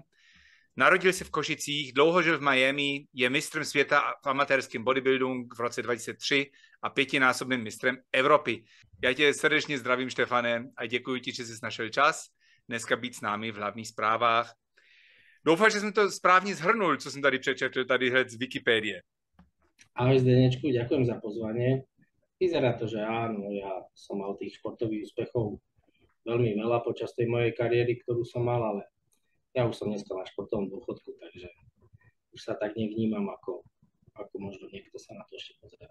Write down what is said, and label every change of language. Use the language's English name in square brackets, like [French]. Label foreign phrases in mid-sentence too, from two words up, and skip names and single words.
[Czech] Narodil se v Košicích, dlouho žil v Miami, je mistrem světa v amatérském bodybuildingu v roce 2003 a 5násobným mistrem Evropy. Já tě srdečně zdravím, Štefane, a děkuji ti, že jsi našel čas dneska být s námi v hlavních zprávách. Doufám, že jsem to správně zhrnul, co jsem tady přečetl, tady hned z Wikipédie. [Slovak] Ahoj Zdenečku, ďakujem za pozvanie. Vyzerá to, že áno, ja som mal tých športových úspechov veľmi veľa počas tej mojej kariéry, ktorú som mal, ale ja už som dneska na športovom dôchodku, takže už sa tak nevnímam, ako možno niekto sa na to ešte pozerá.